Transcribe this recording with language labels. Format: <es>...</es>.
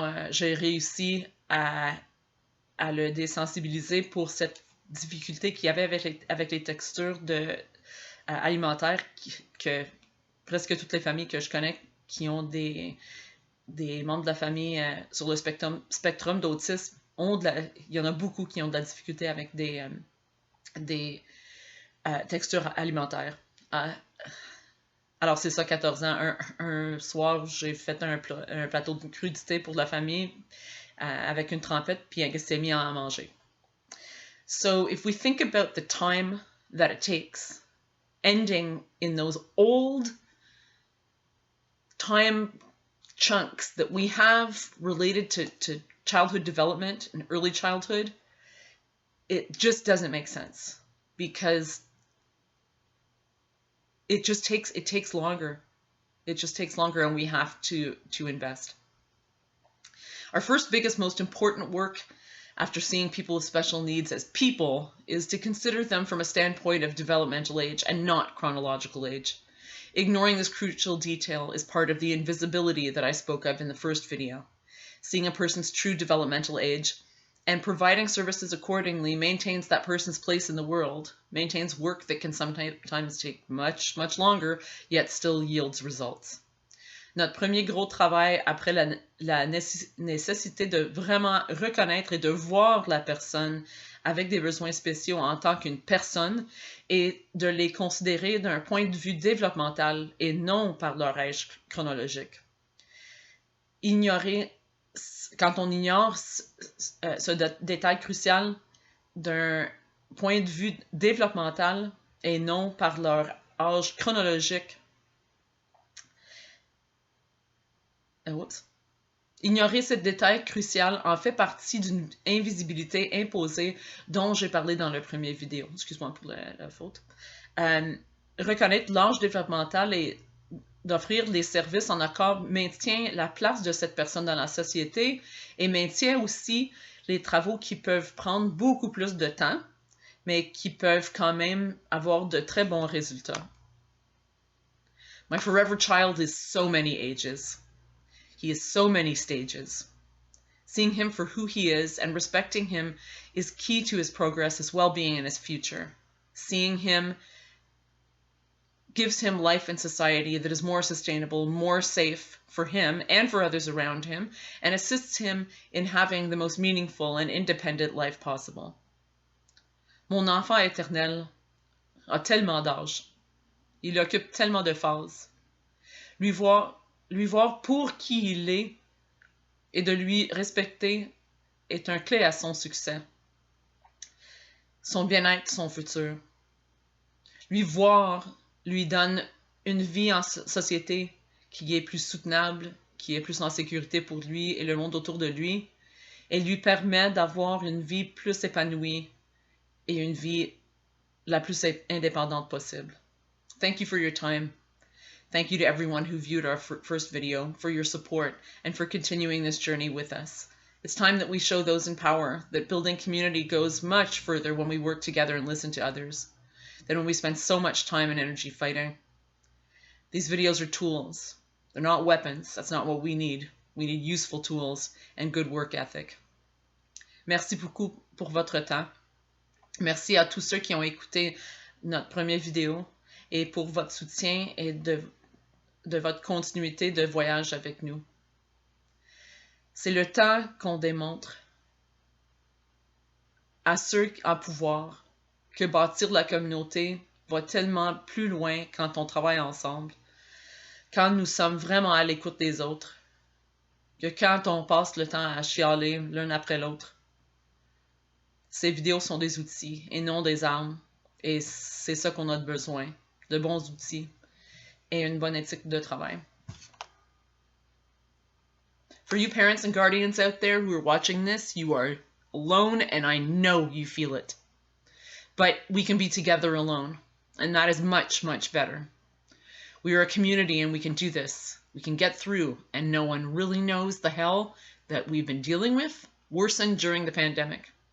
<fr>j'ai réussi à le désensibiliser pour cette difficulté qu'il y avait avec les textures alimentaires que presque toutes les familles que je connais qui ont des membres de la famille sur le spectrum d'autisme il y en a beaucoup qui ont de la difficulté avec des textures alimentaires. Alors c'est ça, 14 ans. Un soir, j'ai fait un plateau de crudité pour la famille avec une trempette, puis elle s'est mis à en manger.</fr> <en>So if we think about the time that it takes, ending in those old time chunks that we have related to childhood development and early childhood, it just doesn't make sense because it takes longer. It just takes longer, and we have to invest. Our first, biggest, most important work after seeing people with special needs as people is to consider them from a standpoint of developmental age and not chronological age. Ignoring this crucial detail is part of the invisibility that I spoke of in the first video. Seeing a person's true developmental age and providing services accordingly maintains that person's place in the world, maintains work that can sometimes take much, much longer, yet still yields results.</en> <fr>Notre premier gros travail après la nécessité de vraiment reconnaître et de voir la personne avec des besoins spéciaux en tant qu'une personne et de les considérer d'un point de vue développemental et non par leur âge chronologique. Quand on ignore ce détail crucial d'un point de vue développemental et non par leur âge chronologique, ignorer ce détail crucial en fait partie d'une invisibilité imposée dont j'ai parlé dans le premier vidéo. Excuse-moi pour la faute. Reconnaître l'âge développemental et d'offrir les services en accord maintient la place de cette personne dans la société et maintient aussi les travaux qui peuvent prendre beaucoup plus de temps, mais qui peuvent quand même avoir de très bons résultats.</fr> <en>My forever child is so many ages. He is so many stages. Seeing him for who he is and respecting him is key to his progress, his well-being, and his future. Seeing him gives him life in society that is more sustainable, more safe for him and for others around him, and assists him in having the most meaningful and independent life possible.</en> <fr>Mon enfant éternel a tellement d'âge. Il occupe tellement de phases. Lui voir pour qui il est et de lui respecter est un clé à son succès, son bien-être, son futur. Lui voir lui donne une vie en société qui est plus soutenable, qui est plus en sécurité pour lui et le monde autour de lui, et lui permet d'avoir une vie plus épanouie et une vie la plus indépendante possible.</fr> <en>Thank you for your time. Thank you to everyone who viewed our first video, for your support, and for continuing this journey with us. It's time that we show those in power that building community goes much further when we work together and listen to others than when we spend so much time and energy fighting. These videos are tools. They're not weapons. That's not what we need. We need useful tools and good work ethic.</en> <fr>Merci beaucoup pour votre temps. Merci à tous ceux qui ont écouté notre première vidéo et pour votre soutien et de votre continuité de voyage avec nous. C'est le temps qu'on démontre à ceux en pouvoir que bâtir la communauté va tellement plus loin quand on travaille ensemble, quand nous sommes vraiment à l'écoute des autres, que quand on passe le temps à chialer l'un après l'autre. Ces vidéos sont des outils et non des armes. Et c'est ça qu'on a besoin, de bons outils et une bonne éthique de travail.</fr> <en>For you parents and guardians out there who are watching this, you are alone, and I know you feel it. But we can be together alone, and that is much, much better. We are a community, and we can do this. We can get through, and no one really knows the hell that we've been dealing with worsened during the pandemic.</en>